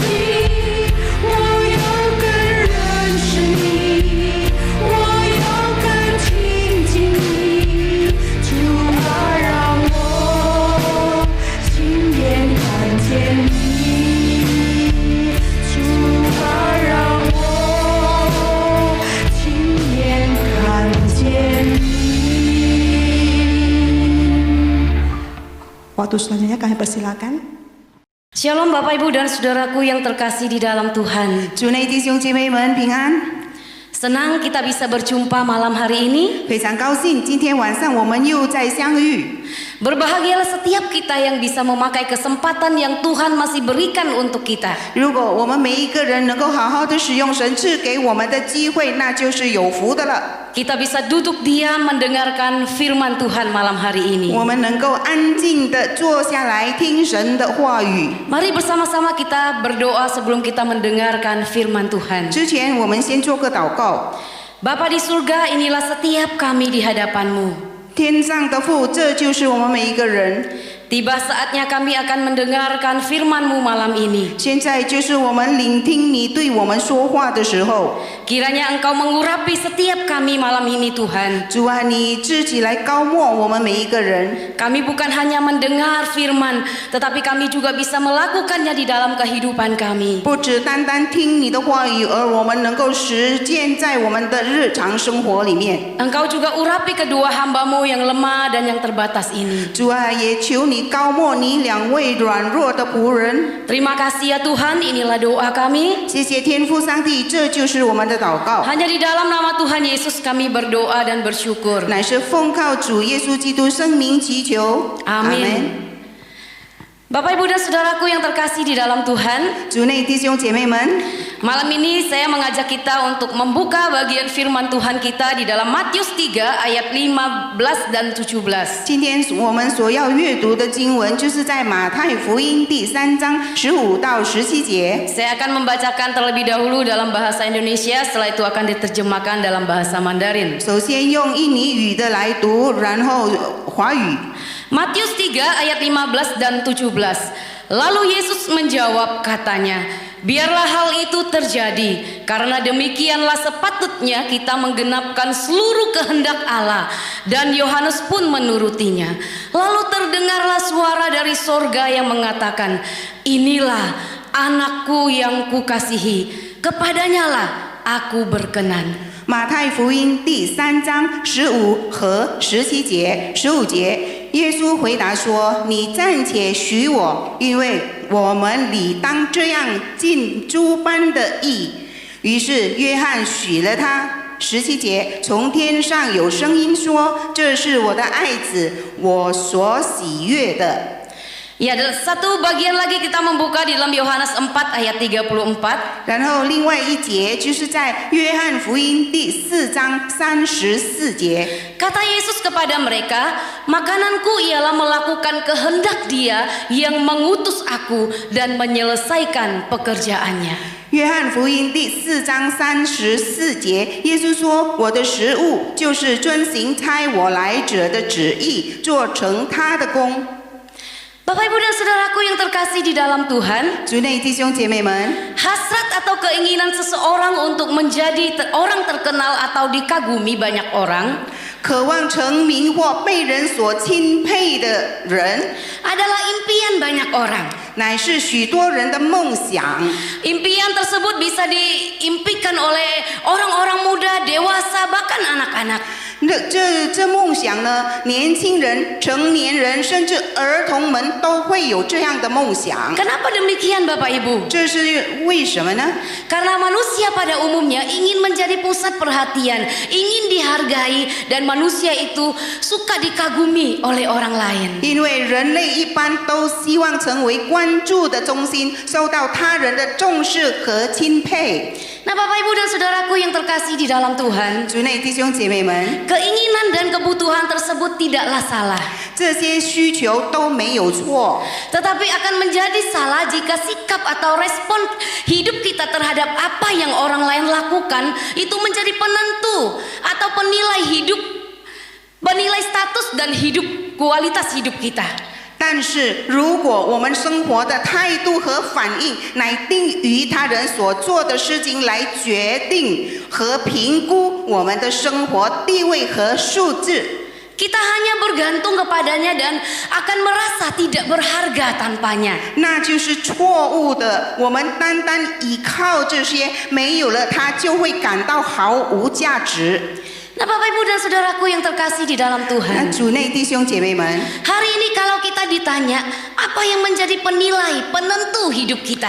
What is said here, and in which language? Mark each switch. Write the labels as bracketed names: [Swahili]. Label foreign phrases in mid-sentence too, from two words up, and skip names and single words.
[Chinese] 我要更认识你，我要更亲近你。主啊，让我亲眼看见你。主啊，让我亲眼看见你。 [Indonesian] Waktu selanjutnya kami persilakan. Shalom Bapak Ibu dan Saudaraku yang terkasih di dalam Tuhan. [Chinese] 主内弟兄姐妹们平安， [Indonesian] Senang kita bisa berjumpa malam hari ini. [Chinese] 非常高兴今天晚上我们又再相遇。 [Indonesian] Berbahagialah setiap kita yang bisa memakai kesempatan yang Tuhan masih berikan untuk kita. [Chinese] 如果我们每一个人能够好好的使用神赐给我们的机会，那就是有福的了。 [Indonesian] Kita bisa duduk diam mendengarkan firman Tuhan malam hari ini. [Chinese] 我们能够安静的坐下来听神的话语。 [Indonesian] Mari bersama-sama kita berdoa sebelum kita mendengarkan firman Tuhan. [Chinese] 之前我们先做个祷告。 [Indonesian] Bapa di surga, inilah setiap kami di hadapan-Mu. [Chinese] 天上的父，这就是我们每一个人。 [Indonesian] Tiba saatnya kami akan mendengarkan firman-Mu malam ini. [Chinese] 现在就是我们聆听你对我们说话的时候。 [Indonesian] Kiranya Engkau mengurapi setiap kami malam ini Tuhan. [Chinese] 主啊，你自己来高抹我们每一个人。 [Indonesian] Kami bukan hanya mendengar firman, tetapi kami juga bisa melakukannya di dalam kehidupan kami. [Chinese] 不只单单听你的话语，而我们能够实践在我们的日常生活里面。 [Indonesian] Engkau juga urapi kedua hamba-Mu yang lemah dan yang terbatas ini. [Chinese] 主啊，也求你高抹你两位软弱的仆人。 [Indonesian] Terima kasih ya Tuhan, inilah doa kami. [Chinese] 谢谢天父上帝，这就是我们的祷告， [Indonesian] Hanya di dalam nama Tuhan Yesus kami berdoa dan bersyukur. [Chinese] 乃是奉靠主耶稣基督圣名祈求。 [Indonesian] Amin. Bapak Ibu dan Saudaraku yang terkasih di dalam Tuhan, [Chinese] 主内弟兄姐妹们， [Indonesian] malam ini saya mengajak kita untuk membuka bagian firman Tuhan kita di dalam Matius 3 ayat 15 dan 17. [Chinese] 今天我们所要阅读的经文，就是在马太福音第3章15到17节。 [Indonesian] Saya akan membacakan terlebih dahulu dalam bahasa Indonesia, setelah itu akan diterjemahkan dalam bahasa Mandarin. [Chinese] 首先用印尼语的来读，然后华语。 [Indonesian] Matius 3 ayat 15 dan 17. Lalu Yesus menjawab katanya, biarlah hal itu terjadi, karena demikianlah sepatutnya kita menggenapkan seluruh kehendak Allah. Dan Yohanes pun menurutinya. Lalu terdengarlah suara dari sorga yang mengatakan, inilah anakku yang kukasihi, kepadanyalah aku berkenan. [Chinese] 马太福音第3章15和17节，15节，耶稣回答说：“你暂且许我，因为我们理当这样尽诸般的义。” 于是约翰许了他。17节，从天上有声音说：“这是我的爱子，我所喜悦的。” [Indonesian] Ya, dan satu bagian lagi kita membuka di dalam Yohanes 4 ayat 34. [Chinese] 然后另外一节就是在约翰福音第4章34节。 [Indonesian] Kata Yesus kepada mereka, makananku ialah melakukan kehendak Dia yang mengutus aku dan menyelesaikan pekerjaannya. [Chinese] 约翰福音第4章34节，耶稣说：“我的食物就是遵行差我来者的旨意，做成他的功。” [Indonesian] Bapak Ibu dan Saudaraku yang terkasih di dalam Tuhan, [Chinese] 主内弟兄姐妹们， [Indonesian] hasrat atau keinginan seseorang untuk menjadi orang terkenal atau dikagumi banyak orang [Chinese] 渴望成名或被人所钦佩的人， [Indonesian] adalah impian banyak orang. [Chinese] 乃是许多人的梦想。 [Indonesian] Impian tersebut bisa diimpikan oleh orang-orang muda, dewasa, bahkan anak-anak. [Chinese] 这梦想呢，年轻人、成年人，甚至儿童们都会有这样的梦想。 [Indonesian] Kenapa demikian Bapak Ibu? [Chinese] 这是为什么呢？ [Indonesian] Karena manusia pada umumnya ingin menjadi pusat perhatian, ingin dihargai, dan manusia itu suka dikagumi oleh orang lain. [Chinese] 因为人类一般都希望成为关注的中心，受到他人的重视和钦佩。 [Indonesian] Nah Bapak Ibu dan Saudaraku yang terkasih di dalam Tuhan, [Chinese] 主内弟兄姐妹们， [Indonesian] keinginan dan kebutuhan tersebut tidaklah salah. [Chinese] 这些需求都没有错， [Indonesian] Tetapi akan menjadi salah jika sikap atau respon hidup kita terhadap apa yang orang lain lakukan itu menjadi penentu atau penilai status dan kualitas hidup kita. [Chinese] 但是如果我们生活的态度和反应乃定于他人所做的事情来决定和评估我们的生活地位和素质， [Indonesian] Kita hanya bergantung kepadanya dan akan merasa tidak berharga tanpanya. [Chinese] 那就是错误的。我们单单依靠这些，没有了它就会感到毫无价值。 [Indonesian] Nah Bapak Ibu dan Saudaraku yang terkasih di dalam [Chinese] 那 [Indonesian] Tuhan, [Chinese] 主内弟兄姐妹们， [Indonesian] hari ini kalau kita ditanya apa yang menjadi penilai, penentu hidup kita,